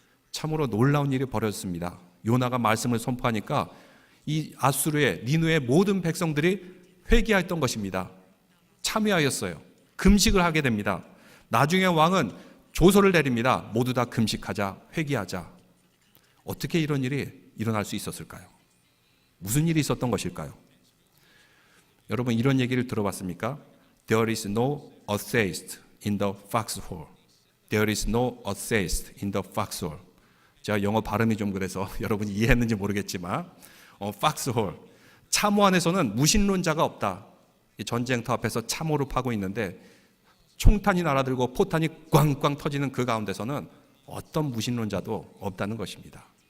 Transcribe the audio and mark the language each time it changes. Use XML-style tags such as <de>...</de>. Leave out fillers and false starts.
<ko>참으로 놀라운 일이 벌어졌습니다. 요나가 말씀을 선포하니까 이 아수르의 니느웨 모든 백성들이 회개했던 것입니다. 참여하였어요. 금식을 하게 됩니다. 나중에 왕은 조서를 내립니다. 모두 다 금식하자, 회개하자. 어떻게 이런 일이 일어날 수 있었을까요? 무슨 일이 있었던 것일까요? 여러분, 이런 얘기를 들어봤습니까?</ko> <en>There is no atheist in the foxhole. There is no atheist in the foxhole.</en> <ko>제가 영어 발음이 좀 그래서 여러분이 이해했는지 모르겠지만 foxhole, 참호 안에서는 무신론자가 없다. 이 전쟁터 앞에서 참호를 파고 있는데 총탄이 날아들고 포탄이 꽝꽝 터지는 그 가운데서는 어떤 무신론자도 없다는 것입니다.</ko>